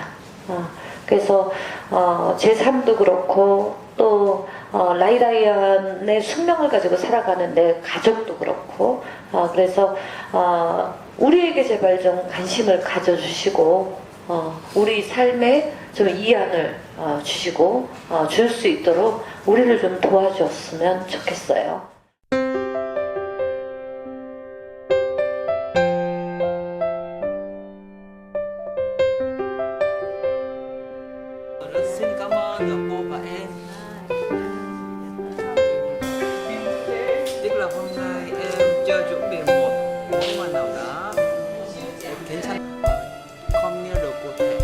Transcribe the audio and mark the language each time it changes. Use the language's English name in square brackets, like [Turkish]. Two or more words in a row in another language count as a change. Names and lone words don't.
[Korean] 그래서 제 삶도 그렇고 또 라이다이안의 숙명을 가지고 살아가는 내 가족도 그렇고, 그래서 우리에게 제발 좀 관심을 가져주시고 우리 삶에 좀 이한을 주시고 줄 수 있도록 우리를 좀 도와주었으면 좋겠어요. [Vietnamese] Xin cảm ơn cô và em. Tức là hôm nay em cho chuẩn bị một món quà nào đó 괜찮 không nhớ được cụ thể.